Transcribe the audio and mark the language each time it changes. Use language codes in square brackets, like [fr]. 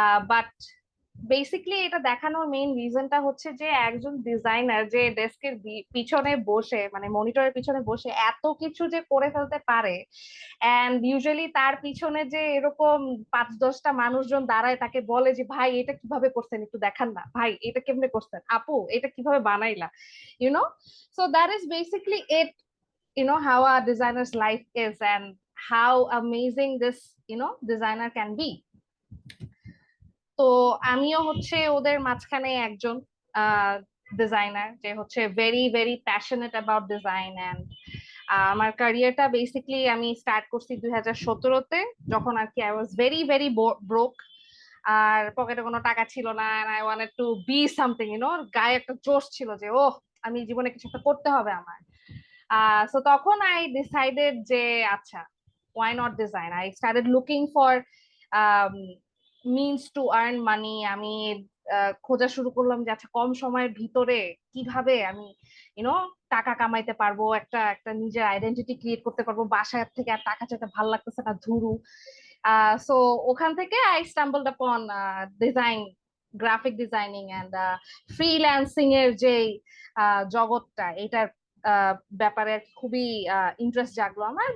[bn] But basically এটা দেখানোর main রিজনটা হচ্ছে যে একজন ডিজাইনার যে ডেস্কের পিছনে বসে, মানে মনিটরের পিছনে বসে এত কিছু যে করে ফেলতে পারে, এন্ড ইউজুয়ালি তার পিছনে যে এরকম 5-10টা মানুষজন দাঁড়ায় তাকে বলে যে ভাই এটা কিভাবে করছেন একটু দেখান না, ভাই এটা কেমনে করছেন, আপু এটা কিভাবে বানাইলা, you know. [en] So that is basically it, how a designer's life is and how amazing this designer can be. [bn] তো আমিও হচ্ছে ওদের মাঝখানে একজন ডিজাইনার যে হচ্ছে very very passionate about design. And আমার ক্যারিয়ারটা বেসিক্যালি আমি স্টার্ট করছি 2017-তে, যখন আর কি [en] I was very very broke, [bn] আর পকেটে কোনো টাকা ছিল না, [en] and I wanted to be something, [bn] গায়ে একটা জোশ ছিল যে আমি জীবনে কিছু একটা করতে হবে আমার। [en] So তখন I decided যে আচ্ছা, why not design? I started looking for means to earn money. [bn] আমি খোঁজা শুরু করলাম যে আচ্ছা কম সময়ের ভিতরে কিভাবে আমি ইউনো টাকা কামাইতে পারবো, একটা একটা নিজের আইডেন্টিটি ক্রিয়েট করতে পারবো, বাসায় থেকে আর টাকা চাইতে ভালো লাগতেছে না, ধুরু। সো ওখান থেকে [en] I stumbled upon design, [bn] graphic designing and freelancing এর যে জগৎটা, এটার ব্যাপারে খুবই ইন্টারেস্ট জাগলো আমার।